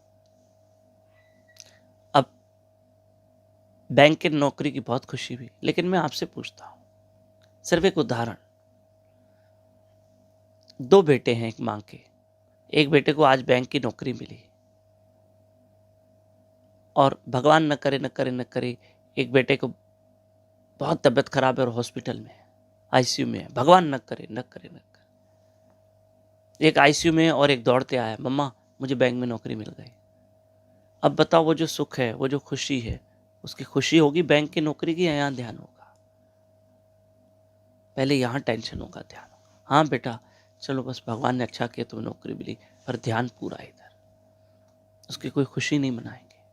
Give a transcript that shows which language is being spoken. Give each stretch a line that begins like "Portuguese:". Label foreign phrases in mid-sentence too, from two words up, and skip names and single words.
Hindi: अब बैंक की नौकरी की बहुत खुशी हुई, लेकिन मैं आपसे पूछता हूं, सिर्फ एक उदाहरण, 2 बेटे हैं एक मां के, एक बेटे को आज बैंक की नौकरी मिली, और भगवान न करे न करे न करे, एक बेटे को बहुत तबीयत खराब है और हॉस्पिटल में है, आईसीयू में है, भगवान न करे न करे न करे। एक आईसीयू में है और एक दौड़ते आया, मम्मा मुझे बैंक में नौकरी मिल गई। अब बताओ, वो जो सुख है, वो जो खुशी है, उसकी खुशी होगी बैंक की नौकरी की, या यहाँ ध्यान होगा? पहले यहाँ टेंशन होगा, ध्यान होगा। हाँ बेटा, चलो बस भगवान ने अच्छा किया, तुम्हें नौकरी मिली, पर ध्यान पूरा इधर, उसकी कोई खुशी नहीं मनाएंगे।